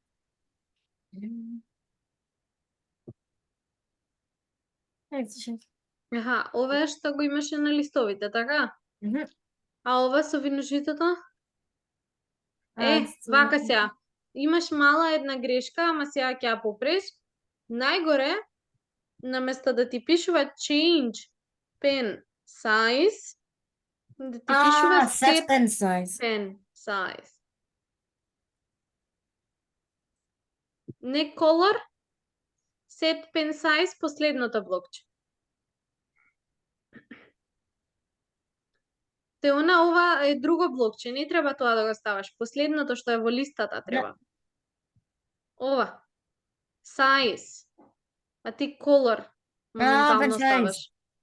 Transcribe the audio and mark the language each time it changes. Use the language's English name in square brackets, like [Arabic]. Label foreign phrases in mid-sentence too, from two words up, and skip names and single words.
[Macedonian] Аха, ова е што го имаше на листовите, така? А ова со виножитото? Вака сега. Имаш мала една грешка, ама сега ќе ја попреш. Најгоре, наместо да ти пишува [English] change pen size, [Macedonian] да ти пишува set [English] pen size. pen size. Не color, set pen size, [Macedonian] последното блокче. Те ова е друго блокче, не треба тоа да го ставаш. Последното што е во листата треба. Ова. Size. А ти color моментално ставаш.